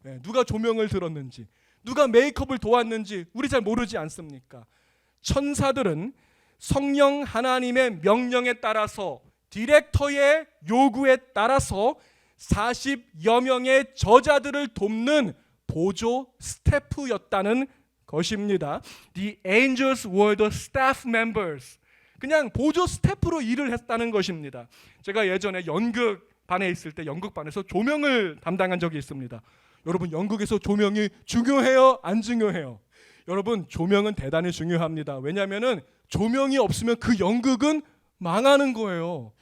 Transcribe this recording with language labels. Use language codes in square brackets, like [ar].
[ko] 누가 조명을 들었는지, 누가 메이크업을 도왔는지 우리 잘 모르지 않습니까? 천사들은 성령 하나님의 명령에 따라서, 디렉터의 요구에 따라서 40여 명의 저자들을 돕는 보조 스태프였다는 것입니다. [en] The angels were the staff members. [ko] 그냥 보조 스태프로 일을 했다는 것입니다. 제가 예전에 연극반에 있을 때 연극반에서 조명을 담당한 적이 있습니다. 여러분, 연극에서 조명이 중요해요? 안 중요해요? 여러분, 조명은 대단히 중요합니다. 왜냐하면 조명이 없으면 그 연극은 망하는 거예요.